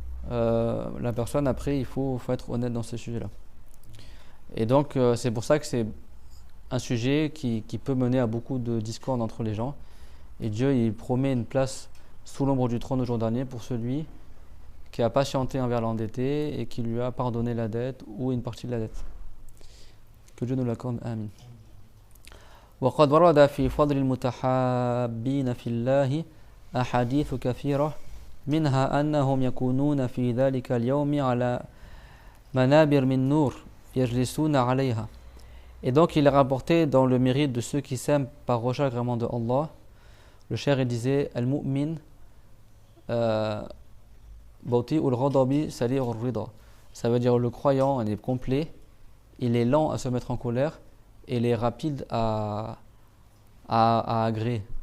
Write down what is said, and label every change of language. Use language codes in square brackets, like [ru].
[fr] La personne, après, il faut être honnête dans ces sujets-là. Et donc, c'est pour ça que c'est un sujet qui peut mener à beaucoup de discordes entre les gens. Et Dieu, il promet une place sous l'ombre du trône au jour dernier pour celui qui a patienté envers l'endetté et qui lui a pardonné la dette ou une partie de la dette. Que Dieu nous l'accorde. Amin. [ar] وقد ورد في فضل المتحابين في الله أحاديث كثيرة منها أنهم يكونون في ذلك اليوم على منابر من نور يجلسون عليها. [fr] Et donc il est rapporté dans le mérite de ceux qui s'aiment par recherche agrément de Allah. Le cheikh disait [ar] Al-Mu'min Bauti ul-Ghadabi Sali'ur Rida. [fr] Ça veut dire le croyant, il est complet, il est lent à se mettre en colère et il est rapide à agréer.